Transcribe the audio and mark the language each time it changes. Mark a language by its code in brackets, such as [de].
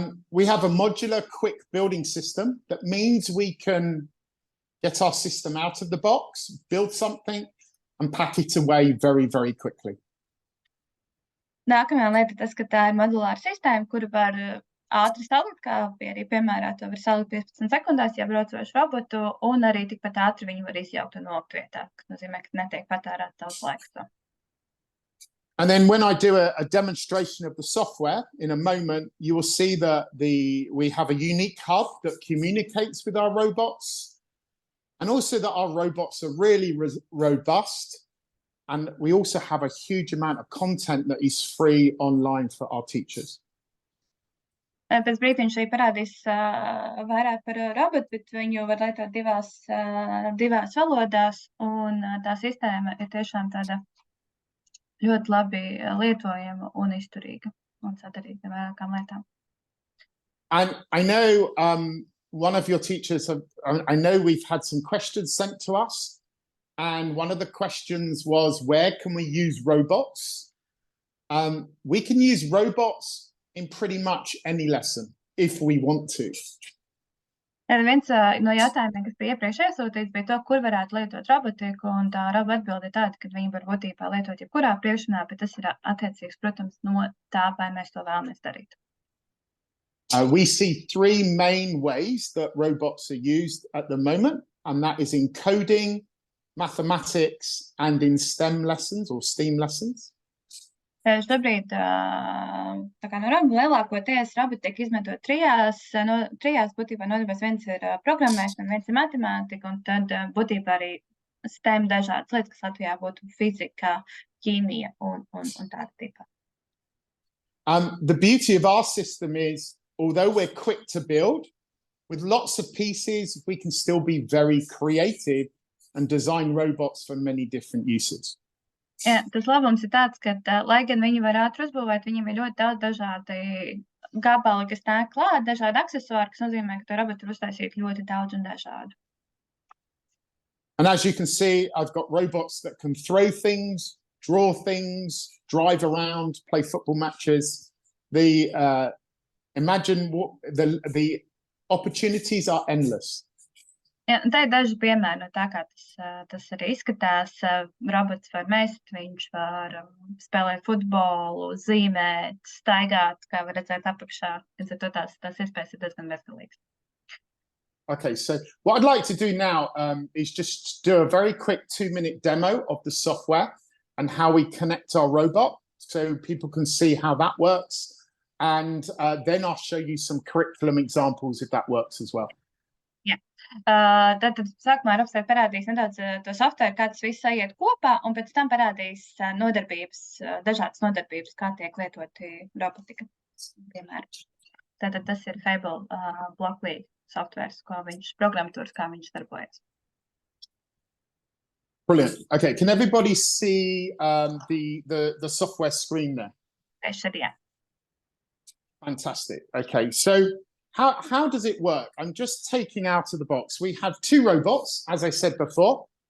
[en] We have a modular quick building system. That means we can get our system out of the box, build something and pack it away very, very quickly. [lv] Nākamā lieta ir tas, ka tā ir modulāra sistēma, kuru var ātri salikt, kā arī piemērā to var salikt 15 sekundēs, ja braucošu robotu, un arī tikpat ātri viņu var izjaukt un nolikt vietā, kas nozīmē, ka netiek patērēt daudz laiks to. [en] And then when I do a demonstration of the software in a moment, you will see that we have a unique hub that communicates with our robots, and also that our robots are really robust. And we also have a huge amount of content that is free online for our teachers. [lv] Pēc brīdiņa šeit parādīs vairāk par robotu, bet viņu var lietot divās valodās, un tā sistēma ir tiešām tāda ļoti labi lietojama un izturīga un sadarīga vairākām lietām. [en] And I know one of your teachers, I know we've had some questions sent to us, and one of the questions was, where can we use robots? We can use robots in pretty much any lesson, if we want to. [lv] Viens no jautājumiem, kas bija iepriekš iesūtīts, bija to, kur varētu lietot robotiku, un tā robota atbilde ir tāda, ka viņi var būtībā lietot jebkurā priekšmenā, bet tas ir attiecīgs, protams, no tā, vai mēs to vēlamies darīt. [en] We see three main ways that robots are used at the moment, and that is in coding, mathematics, and in STEM lessons or STEAM lessons. [lv] Šobrīd tā kā no lielākoties roboti tiek izmantot trijās būtībā nodarbēs. Viens ir programmēšana, viens ir matemātika, un tad būtībā arī STEM dažādas lietas, kas Latvijā būtu fizika, ķīmija un tāda tipa. [en] The beauty of our system is, although we're quick to build, with lots of pieces, we can still be very creative and design robots for many different uses. [lv] Jā, tas labums ir tāds, ka, lai gan viņi var ātri uzbūvēt, viņiem ir ļoti daudz dažādi gabali, kas nāk klāt, dažādi aksesuāri, kas nozīmē, ka to robotu var uztaisīt ļoti daudz un dažādu. [en] And as you can see, I've got robots that can throw things, draw things, drive around, play football matches. Imagine what the opportunities are endless. [lv] Jā, tā ir daži piemēri no tā, kā tas arī izskatās. Robots var mest, viņš var spēlēt futbolu, zīmēt, staigāt, kā var redzēt apakšā. Tās iespējas ir diezgan veselīgas. [en] Okay, so what I'd like to do now is just do a very quick 2-minute demo of the software and how we connect our robot, so people can see how that works. And then I'll show you some curriculum examples if that works as well. [lv] Jā. Tad sākumā Robs parādīs nedaudz to software, kā tas viss aiziet kopā, un pēc tam parādīs dažādas nodarbības, kā tiek lietoti robotika, piemēram. Tātad tas ir Fable Blocklī softwares, programmatūras, kā viņš darbojas. [en] Brilliant. Okay, can everybody see the software screen there? [lv] Jā. [en] Fantastic. Okay, so how does it work? I'm just taking out of the box. We have two robots, as I said before.